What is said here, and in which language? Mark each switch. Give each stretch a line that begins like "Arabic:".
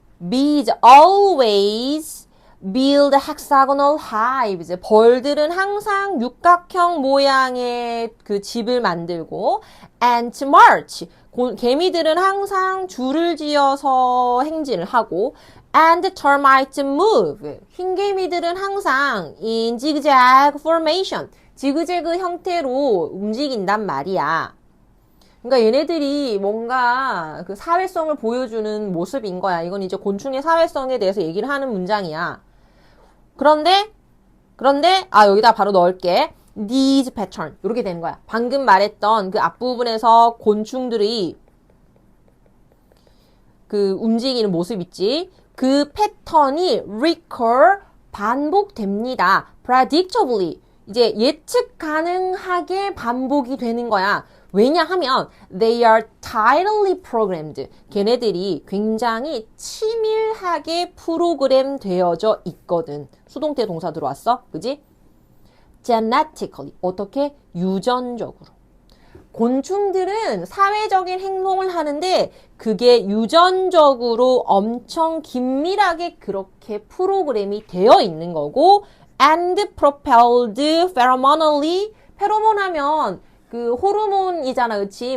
English: Bees always build hexagonal hives.
Korean: 벌들은 항상 육각형 모양의 그 집을 만들고
English: ants march.
Korean: 개미들은 항상 줄을 지어서 행진을 하고
English: and termites move.
Korean: 흰개미들은 항상
English: in zigzag formation.
Korean: 지그재그 형태로 움직인단 말이야. 그러니까 얘네들이 뭔가 그 사회성을 보여주는 모습인 거야. 이건 이제 곤충의 사회성에 대해서 얘기를 하는 문장이야. 그런데 여기다 바로 넣을게.
English: These pattern.
Korean: 이렇게 되는 거야. 방금 말했던 그 앞부분에서 곤충들이 그 움직이는 모습 있지. 그 패턴이 recur 반복됩니다. predictably 이제 예측 가능하게 반복이 되는 거야.
English: 왜냐하면 they are tightly programmed.
Korean: 걔네들이 굉장히 치밀하게 프로그램 되어져 있거든. 수동태 동사 들어왔어? 그지? genetically 어떻게? 유전적으로. 곤충들은 사회적인 행동을 하는데 그게 유전적으로 엄청 긴밀하게 그렇게 프로그램이 되어 있는 거고
English: and propelled pheromonally
Korean: 페로몬 하면 그 호르몬이잖아. 그치?